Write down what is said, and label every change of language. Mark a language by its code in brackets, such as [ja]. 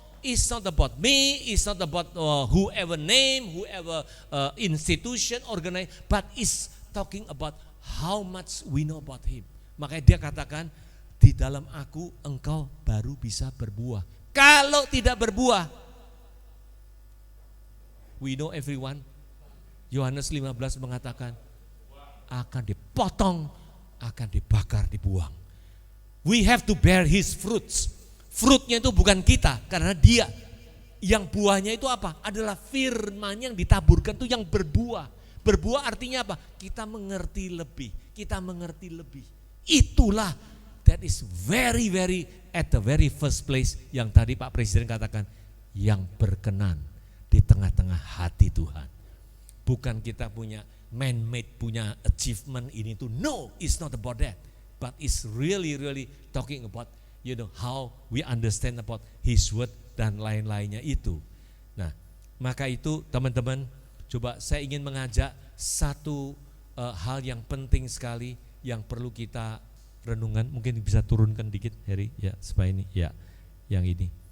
[en] It's not about me, it's not about whoever name, whoever institution, organize, but it's talking about how much we know about Him. [id] Makanya dia katakan, di dalam aku engkau baru bisa berbuah. Kalau tidak berbuah, [en] we know everyone, [id] Yohanes 15 mengatakan, akan dipotong, akan dibakar, dibuang. [en] We have to bear His fruits. [id] Fruitnya itu bukan kita, karena Dia. Yang buahnya itu adalah firman yang ditaburkan itu yang berbuah. Berbuah artinya Kita mengerti lebih, Itulah [en] that is very at the very first place [id] yang tadi Pak Presiden katakan, yang berkenan di tengah-tengah hati Tuhan. Bukan kita punya man-made, punya achievement ini tuh. [en] No, it's not about that. But it's really talking about how we understand about His word [id] dan lain-lainnya itu. Nah, maka itu teman-teman, coba saya ingin mengajak satu hal yang penting sekali yang perlu kita renungan. Mungkin bisa turunkan dikit, Heri, ya, supaya ini, ya, yang ini.